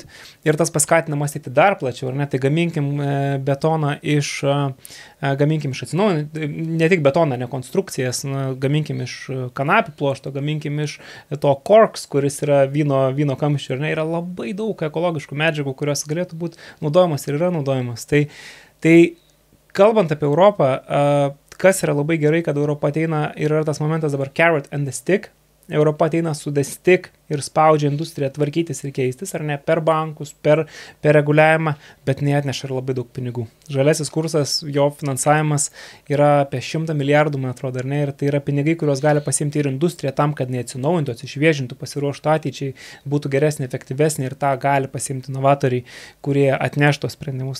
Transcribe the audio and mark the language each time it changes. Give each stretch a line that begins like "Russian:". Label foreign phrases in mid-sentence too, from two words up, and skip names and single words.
Lithuanian: Ir tas paskatina mąstyti dar plačiau, ar ne? Tai gaminkim betoną gaminkim iš atsinaujinančių, ne tik betoną, ne konstrukcijas, gaminkim iš kanapių pluošto, gaminkim iš to korks, kuris yra vyno kamščių, ar ne? Yra labai daug ekologiškų medžiagų, kurios galėtų būti naudojamos ir yra naudojamos. Tai kalbant apie Europą, kas yra labai gerai, kad Europa ateina ir yra tas momentas dabar
English: carrot and the stick.
Lithuanian: Europa ateina su
English: the stick
Lithuanian: ir spaudžia industriją tvarkytis ir keistis, ar ne, per bankus, per reguliavimą, bet neatneša ir labai daug pinigų. Žalesis kursas, jo finansavimas yra apie 100 milijardų, man atrodo, ar ne, ir tai yra pinigai, kuriuos gali pasiimti ir industrija tam, kad neatsinaujintų, atsišviežintų, pasiruoštų ateičiai, būtų geresnė, efektyvesnė ir tą gali pasiimti inovatoriai, kurie atneš tos sprendimus.